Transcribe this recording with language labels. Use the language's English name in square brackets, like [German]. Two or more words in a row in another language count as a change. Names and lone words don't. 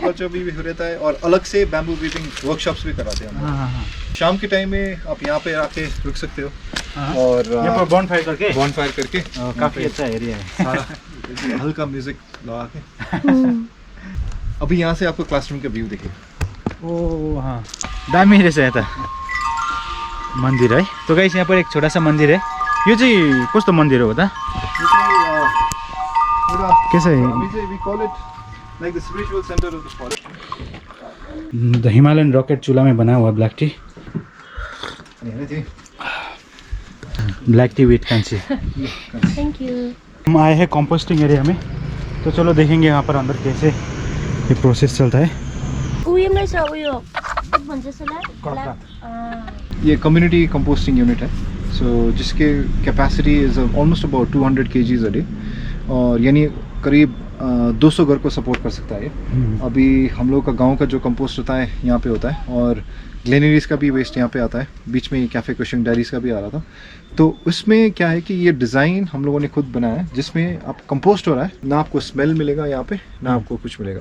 [Hindi] कल्चर भी रहता है, और अलग से [English] bamboo weaving workshops [Hindi] भी कराते हैं हम लोग। हाँ। शाम के टाइम में आप यहाँ पे आके रुक सकते हो, हाँ। और यहाँ पर बॉनफायर करके बॉनफायर करके काफी अच्छा एरिया है। सारा हल्का म्यूजिक लगा के। अभी यहाँ से आपको क्लासरूम का व्यू दिखेगा। ओ हाँ, [Nepali] दामी रहेछ यता मन्दिर है। [Hindi] तो गाइस यहाँ पर एक छोटा सा मंदिर है। [Nepali] यो चाहिँ कस्तो मन्दिर हो त? के छ? [Hindi] द हिमालयन रॉकेट चूल्हा में बना हुआ ब्लैक टी। [English] black tea with Kanchi. Thank you. [Hindi] हम आए हैं [English] composting area [Hindi] में, तो चलो देखेंगे यहाँ पर अंदर कैसे ये प्रोसेस चलता है। [Nepali] उयो नै छ, उयो के भन्छ यसलाई? [Hindi] ये [English] community composting unit [Hindi] है, सो जिसके [English] capacity is almost about 200 kgs a day, [Hindi] और यानी करीब 200 घर को सपोर्ट कर सकता है ये। अभी हम लोग का गांव का जो कंपोस्ट होता है यहाँ पे होता है, और ग्लेनरीज का भी वेस्ट यहाँ पे आता है। बीच में कैफ़े कुशिंग डायरीज का भी आ रहा था। तो उसमें क्या है कि ये डिज़ाइन हम लोगों ने खुद बनाया है, जिसमें आप कंपोस्ट हो रहा है, ना आपको स्मेल मिलेगा यहाँ पे, ना आपको कुछ मिलेगा।